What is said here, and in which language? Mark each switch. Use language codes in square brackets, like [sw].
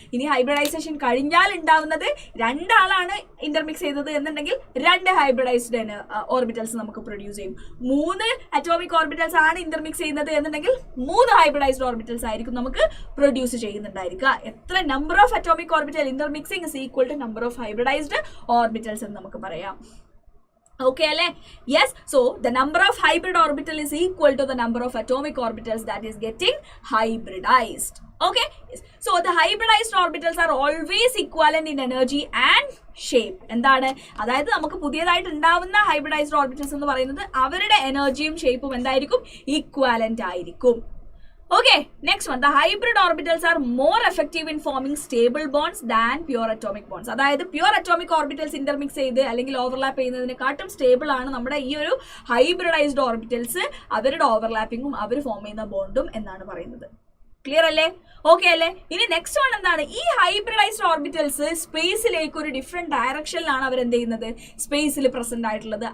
[ml] ഇനി ഹൈബ്രിഡൈസേഷൻ കഴിഞ്ഞാൽ ഉണ്ടാവുന്നത് രണ്ടാളാണ് ഇന്റർമിക്സ് ചെയ്തത് എന്നുണ്ടെങ്കിൽ രണ്ട് ഹൈബ്രിഡൈസ്ഡ് ഓർബിറ്റൽസ് നമുക്ക് പ്രൊഡ്യൂസ് ചെയ്യും. മൂന്ന് അറ്റോമിക് ഓർബിറ്റൽസ് ആണ് ഇന്റർമിക്സ് ചെയ്യുന്നത് എന്നുണ്ടെങ്കിൽ മൂന്ന് ഹൈബ്രിഡൈസ്ഡ് ഓർബിറ്റൽസ് ആയിരിക്കും നമുക്ക് പ്രൊഡ്യൂസ് ചെയ്യുന്നുണ്ടായിരിക്കുക. [en] എത്ര number of atomic orbital intermixing is equal to number of hybridised orbitals [ml] എന്ന് നമുക്ക് പറയാം. Okay അല്ലേ? [en] Yes, so the number of hybrid orbital is equal to the number of atomic orbitals that is getting hybridized. Okay, yes. So the hybridized orbitals are always equivalent in energy and shape. [ml] എന്താണ്, അതായത് നമുക്ക് പുതിയതായിട്ട് ഉണ്ടാവുന്ന hybridised orbitals എന്ന് പറയുന്നത് അവരുടെ എനർജിയും ഷേപ്പും എന്തായിരിക്കും, ഈക്വാലന്റ് ആയിരിക്കും. [en] Okay, next one. The hybrid orbitals are more effective in forming stable bonds than pure atomic bonds. [ml] അതായത് പ്യൂർ അറ്റോമിക് ഓർബിറ്റൽസ് ഇന്റർമിക്സ് ചെയ്ത് അല്ലെങ്കിൽ ഓവർലാപ്പ് ചെയ്യുന്നതിനെക്കാട്ടും സ്റ്റേബിൾ ആണ് നമ്മുടെ ഈ ഒരു ഹൈബ്രിഡൈസ്ഡ് ഓർബിറ്റൽസ്, അവരുടെ ഓവർലാപ്പിംഗും അവർ ഫോം ചെയ്യുന്ന ബോണ്ടും എന്നാണ് പറയുന്നത്. ക്ലിയർ അല്ലേ? ഓക്കെ അല്ലേ? ഇനി നെക്സ്റ്റ് വൺ എന്താണ്, ഈ ഹൈബ്രിഡൈസ്ഡ് ഓർബിറ്റൽസ് സ്പേസിലേക്ക് ഒരു ഡിഫറെന്റ് ഡയറക്ഷനിലാണ് അവർ എന്ത് ചെയ്യുന്നത്, സ്പേസിൽ പ്രസന്റ് ആയിട്ടുള്ളത്.